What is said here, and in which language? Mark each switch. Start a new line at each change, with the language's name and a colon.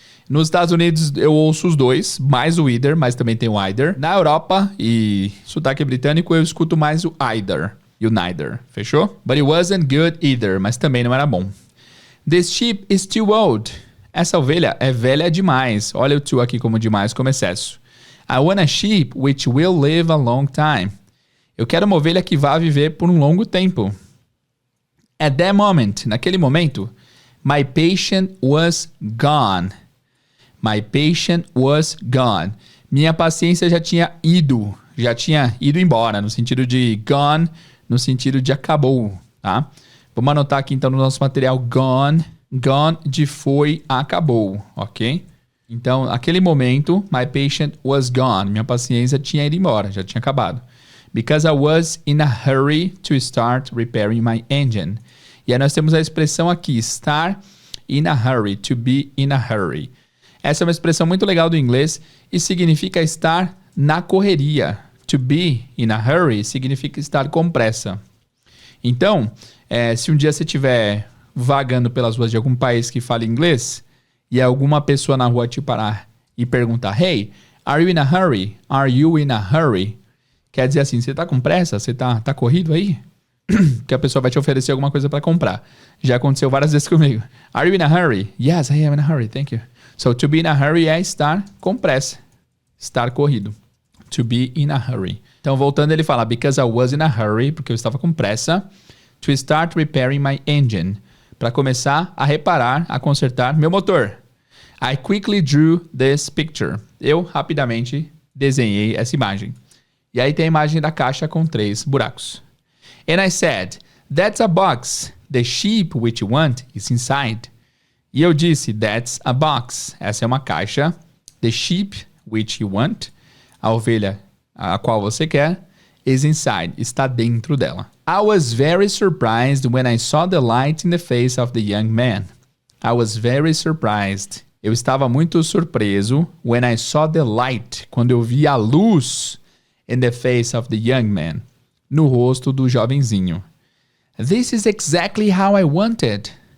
Portuguese: Nos Estados Unidos eu ouço os 2, mais o either, mas também tem o either. Na Europa e sotaque britânico eu escuto mais o either e o neither, fechou?
English: But it wasn't good either,
Portuguese: mas também não era bom.
English: This sheep is too old.
Portuguese: Essa ovelha é velha demais. Olha o too aqui como demais, como excesso.
English: I want a sheep which will live a long time.
Portuguese: Eu quero uma ovelha que vá viver por um longo tempo.
English: At that moment,
Portuguese: naquele momento,
English: my patient was gone. My patient was gone.
Portuguese: Minha paciência já tinha ido embora, no sentido de gone, no sentido de acabou, tá? Vamos anotar aqui então no nosso material gone. Gone de foi, acabou, ok? Então, naquele momento,
English: my patient was gone.
Portuguese: Minha paciência tinha ido embora, já tinha acabado.
English: Because I was in a hurry to start repairing my engine.
Portuguese: E aí nós temos a expressão aqui, estar
English: in a hurry, to be in a hurry.
Portuguese: Essa é uma expressão muito legal do inglês e significa estar na correria,
English: To be in a hurry
Portuguese: significa estar com pressa. Então, se um dia você estiver vagando pelas ruas de algum país que fala inglês e alguma pessoa na rua te parar e perguntar,
English: hey, are you in a hurry? Are you in a hurry?
Portuguese: Quer dizer assim, você tá com pressa? Você tá corrido aí? Que a pessoa vai te oferecer alguma coisa para comprar. Já aconteceu várias vezes comigo.
English: Are you in a hurry? Yes, I am in a hurry, thank you.
Portuguese: So,
English: to be in a hurry
Portuguese: é estar com pressa. Estar corrido.
English: To be in a hurry.
Portuguese: Então, voltando, ele fala,
English: because I was in a hurry,
Portuguese: porque eu estava com pressa,
English: to start repairing my engine.
Portuguese: Para começar a reparar, a consertar meu motor.
English: I quickly drew this picture.
Portuguese: Eu, rapidamente, desenhei essa imagem. E aí tem a imagem da caixa com 3 buracos.
English: And I said, that's a box. The sheep which you want is inside.
Portuguese: E eu disse,
English: that's a box.
Portuguese: Essa é uma caixa.
English: The sheep which you want,
Portuguese: a ovelha a qual você quer,
English: is inside,
Portuguese: está dentro dela.
English: I was very surprised when I saw the light in the face of the young man. I was very surprised.
Portuguese: Eu estava muito surpreso
English: when I saw the light,
Portuguese: quando eu vi a luz
English: in the face of the young man,
Portuguese: no rosto do jovenzinho.
English: This is exactly how I wanted.